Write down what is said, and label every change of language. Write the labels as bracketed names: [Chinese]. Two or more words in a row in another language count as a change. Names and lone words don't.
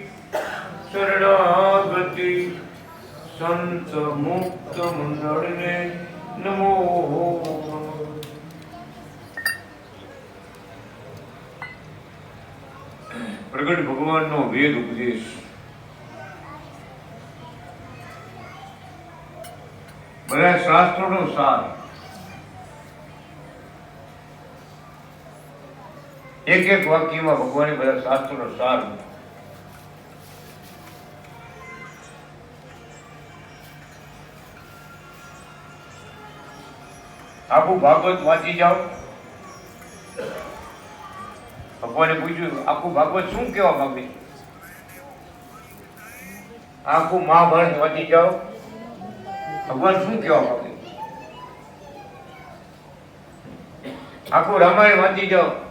[Gujarati] શરણાગતિ સંત મુક્ત મંડલ ને નમો નમઃ પ્રગટ ભગવાન નો વેદ ઉપદેશ બધા શાસ્ત્રોનો સાર એક એક વાક્યમાં ભગવાને બધા શાસ્ત્રોનો સાર આખું ભાગવત વાંચી જાઓ ભગવાને પૂછ્યું આખું ભાગવત શું કહેવા માંગે આખું મહાભારત વાંચી જાઓ ભગવાન શું કહેવા માંગે આખું રામાયણ વાંચી જાઓ